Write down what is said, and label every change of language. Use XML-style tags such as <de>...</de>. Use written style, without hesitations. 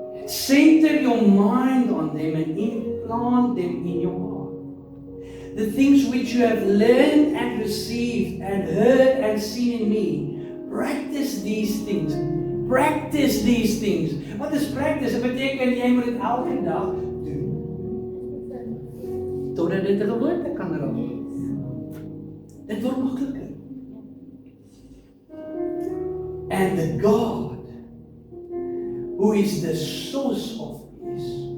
<en>Center your mind on them and implant them in your heart. The things which you have learned and received and heard and seen in me, practice these things. Practice these things.</en> <af>Wat is</af> <en>practice?</en> <af>Dit beteken jy moet dit elke dag doen. Totdat dit 'n gewoonte kan raak. Dit word makliker.</af> <en>And the God who is the source of peace.</en>